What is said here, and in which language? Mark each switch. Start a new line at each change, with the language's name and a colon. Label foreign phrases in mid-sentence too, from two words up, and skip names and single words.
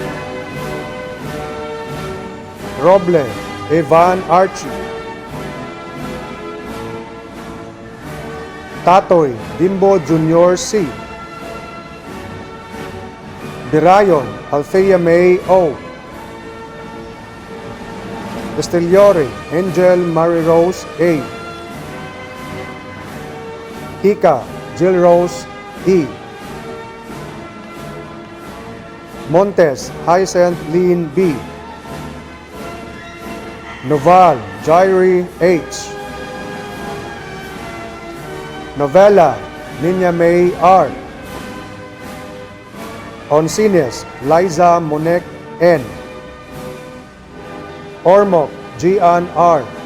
English: Roble Evan Archie. Tatoy Dimbo Jr. C. Birayon Althea May O. Castellore Angel Marie Rose A. Hika Jill Rose E. Montes Hyacinth Lean B. Noval Jairi H. Novella Ninya May R. Oncines Liza Monek N. Ormoc Gian R.